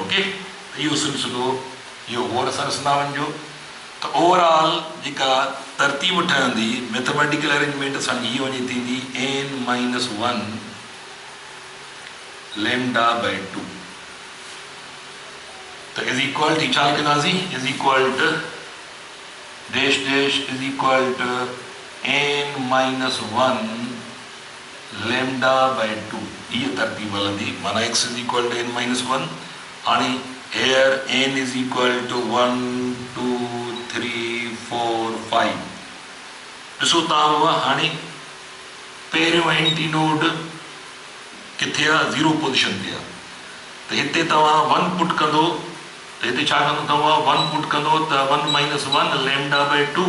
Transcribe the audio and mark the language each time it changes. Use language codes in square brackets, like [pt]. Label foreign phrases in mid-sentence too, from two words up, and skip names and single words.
[sd] ओके, इहो सिलसिलो इहो गौर सां ॾिसंदा वञिजो। त ओवरऑल जेका तरतीब ठहंदी [en] mathematical arrangement [sd] असांजी हीअ वञी थींदी n-1 λ/2। त [en] is equal to [sd] छा लिखंदासीं, [en] is equal to dash dash is equal to n-1 λ/2. [sd] हीअ तरतीब हलंदी, माना x [en] is equal to [sd] n-1। [en] हाणे here n is equal to 1 2 3 4 5। [sd] ॾिसो तव्हां हाणे पहिरियों एंटी नोड किथे आहे, 0 पोज़ीशन ते आहे। त हिते तव्हां 1 पुट कंदो, त हिते छा कंदो, तव्हां 1 पुट कंदो त 1 - 1 λ/2।